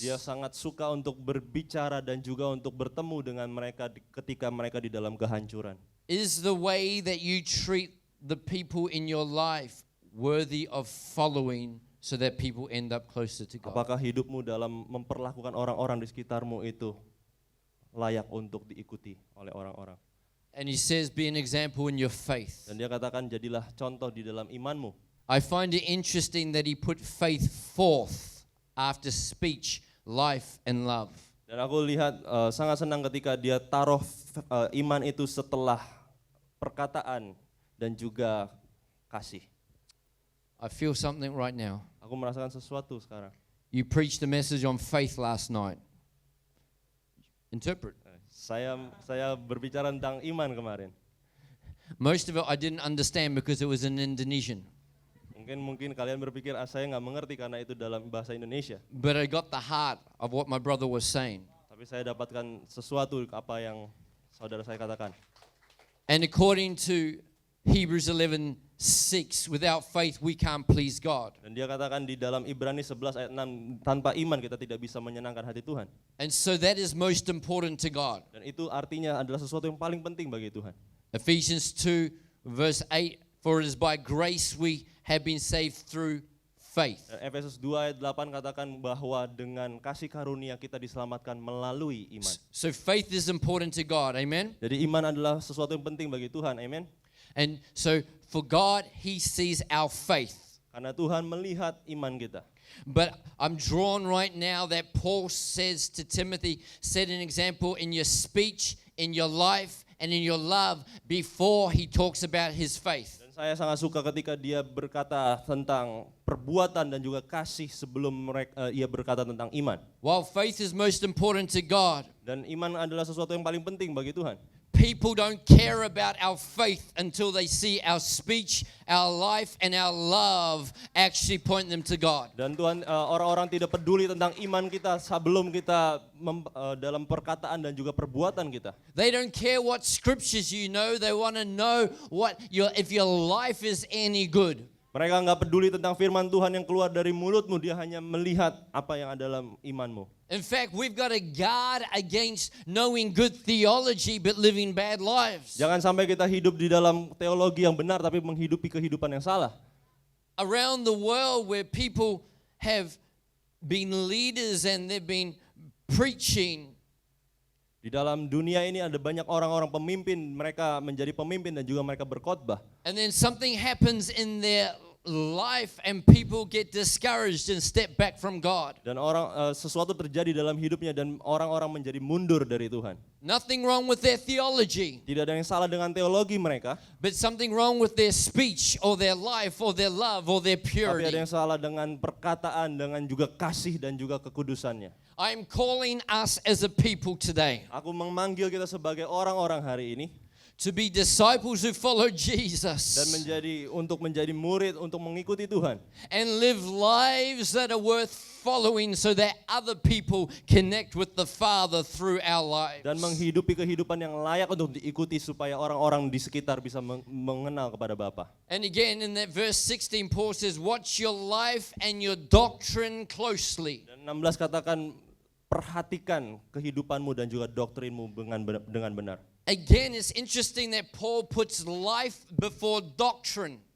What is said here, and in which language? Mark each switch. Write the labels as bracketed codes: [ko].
[id] Dia sangat suka untuk berbicara dan juga untuk bertemu dengan mereka ketika mereka di dalam kehancuran. [en] Is the way that you treat the people in your life worthy of following so that people end up closer to God? [id] Apakah hidupmu dalam memperlakukan orang-orang di sekitarmu itu layak untuk diikuti oleh orang-orang? [en] And he says, be an example in your faith. [id] Dan dia katakan, jadilah contoh di dalam imanmu. [en] I find it interesting that he put faith forth after speech, life, and love. [id] Dan aku lihat sangat senang ketika dia taruh iman itu setelah perkataan dan juga kasih. [en] I feel something right now. [id] Aku merasakan sesuatu sekarang. [en] You preached a message on faith last night. Interpret. [id] Saya berbicara tentang iman kemarin. [en] Most of it I didn't understand because it was in Indonesian. [id] Mungkin kalian berpikir saya nggak mengerti karena itu dalam bahasa Indonesia. [en] But I got the heart of what my brother was saying. [id] Tapi saya dapatkan sesuatu apa yang saudara saya katakan. [en] And according to Hebrews 11:6, without faith we can't please God. [id] Dan dia katakan di dalam Ibrani 11 ayat 6, tanpa iman kita tidak bisa menyenangkan hati Tuhan. [en] And so that is most important to God. [id] Dan itu artinya adalah sesuatu yang paling penting bagi Tuhan. [en] Ephesians 2 verse 8, for it is by grace we have been saved through faith. [id] Dan Efesus 2 ayat 8 katakan bahwa dengan kasih karunia kita diselamatkan melalui iman. [en] So faith is important to God, amen? [id] Jadi iman adalah sesuatu yang penting bagi Tuhan, amen? [en] And so for God, He sees our faith. [id] Karena Tuhan melihat iman kita. [en] But I'm drawn right now that Paul says to Timothy, set an example in your speech, in your life, and in your love before he talks about his faith. [id] Dan saya sangat suka ketika dia berkata tentang perbuatan dan juga kasih sebelum ia berkata tentang iman. [en] While faith is most important to God, [id] Dan iman adalah sesuatu yang paling penting bagi Tuhan. [en] people don't care about our faith until they see our speech, our life, and our love actually point them to God. [id] Dan Tuhan, orang-orang tidak peduli tentang iman kita sebelum kita dalam perkataan dan juga perbuatan kita. [en] They don't care what scriptures you know. They want to know if your life is any good. [id] Mereka nggak peduli tentang firman Tuhan yang keluar dari mulutmu, dia hanya melihat apa yang ada dalam imanmu. [en] In fact, we've got to guard against knowing good theology but living bad lives. [id] Jangan sampai kita hidup di dalam teologi yang benar tapi menghidupi kehidupan yang salah. [en] Around the world where people have been leaders and they've been preaching, [id] Di dalam dunia ini ada banyak orang-orang pemimpin, mereka menjadi pemimpin dan juga mereka berkhotbah. [en] and then something happens in their life and people get discouraged and step back from God. [id] Dan sesuatu terjadi dalam hidupnya dan orang-orang menjadi mundur dari Tuhan. [en] Nothing wrong with their theology, [id] Tidak ada yang salah dengan teologi mereka, [en] but something wrong with their speech or their life or their love or their [id] tapi ada [en] purity. [id] yang salah dengan perkataan, dengan juga kasih dan juga kekudusannya. [en] I'm calling us as a people today [id] Aku memanggil kita sebagai orang-orang hari ini [en] to be disciples who follow [id] dan [en] Jesus [id] untuk menjadi murid, untuk mengikuti Tuhan. [en] and live lives that are worth following so that other people connect with the Father through our lives. [id] Dan menghidupi kehidupan yang layak untuk diikuti supaya orang-orang di sekitar bisa mengenal kepada Bapa. [en] And again in that verse 16 Paul says, watch your life and your doctrine closely. [id] Dan 16 katakan, perhatikan kehidupanmu dan juga doktrinmu dengan benar. [en] Again, it's interesting that Paul puts life before doctrine.